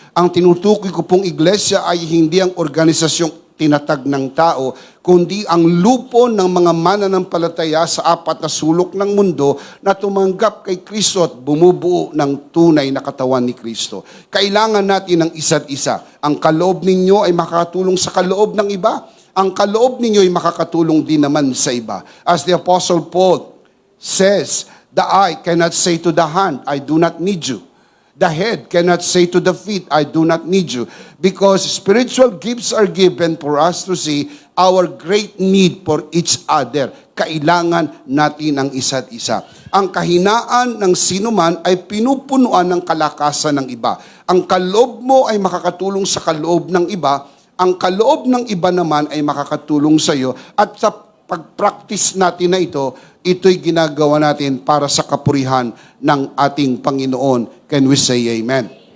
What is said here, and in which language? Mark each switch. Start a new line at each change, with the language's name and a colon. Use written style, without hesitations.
Filipino: Ang tinutukoy ko pong iglesia ay hindi ang organisasyong tinatag ng tao, kundi ang lupo ng mga mananampalataya sa apat na sulok ng mundo na tumanggap kay Kristo at bumubuo ng tunay na katawan ni Kristo. Kailangan natin ng isa't isa. Ang kaloob ninyo ay makakatulong sa kaloob ng iba. Ang kaloob ninyo ay makakatulong din naman sa iba.
English: As the Apostle Paul says, the eye cannot say to the hand, I do not need you. The head cannot say to the feet, I do not need you. Because spiritual gifts are given for us to see our great need for each other.
Filipino: Kailangan natin ang isa't isa. Ang kahinaan ng sinuman ay pinupunuan ng kalakasan ng iba. Ang kaloob mo ay makakatulong sa kaloob ng iba. Ang kaloob ng iba naman ay makakatulong sa iyo. At sa pag-practice natin na ito'y ginagawa natin para sa kapurihan ng ating Panginoon.
English: Can we say amen?